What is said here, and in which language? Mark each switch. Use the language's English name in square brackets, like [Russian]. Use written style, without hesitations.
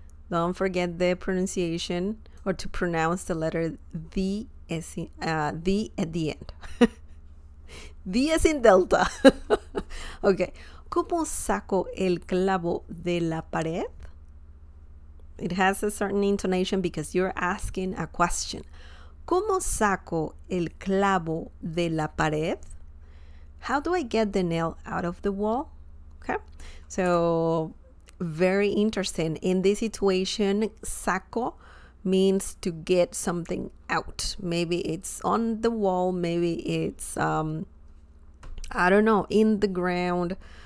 [English] Don't forget the pronunciation, or to pronounce the letter the as in, the at the end. The as in delta. Okay. [Spanish] ¿Cómo saco el clavo de la pared? [English] It has a certain intonation because you're asking a question. [Spanish] ¿Cómo saco el clavo de la pared? [English] How do I get the nail out of the wall? Okay. So, very interesting. In this situation, saco means to get something out. Maybe it's on the wall, maybe it's I don't know, in the ground.